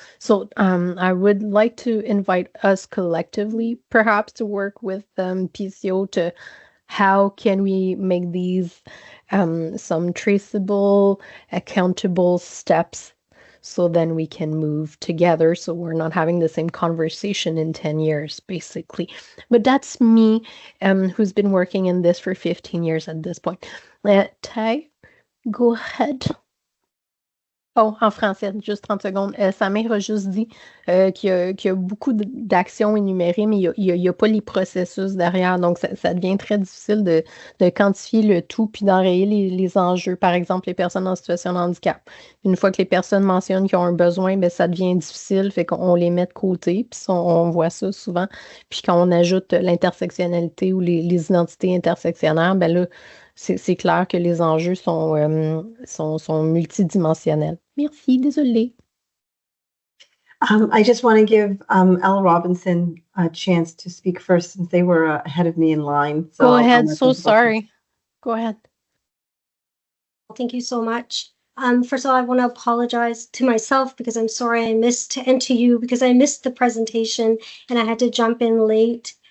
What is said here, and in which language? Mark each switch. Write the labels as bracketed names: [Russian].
[English] So I would like to invite us collectively perhaps to work with PCO to how can we make these some traceable, accountable steps, so then we can move together, so we're not having the same conversation in 10 years, basically. But that's me, who's been working in this for 15 years at this point. Ty, go ahead. [French] Oh, en français, juste 30 secondes. Samir a juste dit qu'il y a beaucoup d'actions énumérées, mais il y a pas les processus derrière. Donc, ça devient très difficile de quantifier le tout puis d'enrayer les enjeux. Par exemple, les personnes en situation de handicap. Une fois que les personnes mentionnent qu'ils ont un besoin, ben, ça devient difficile, fait qu'on les met de côté. Puis on voit ça souvent. Puis quand on ajoute l'intersectionnalité ou les identités intersectionnaires, ben là, c'est clair que les enjeux sont multidimensionnels. Merci, désolée. [English] I just want to give Elle Robinson a chance to speak first since they were ahead of me in line. So Go ahead. So sorry. Go ahead. Thank you so much. First of all, I want to apologize to myself because I'm sorry I missed, and to you because I missed the presentation and I had to jump in late.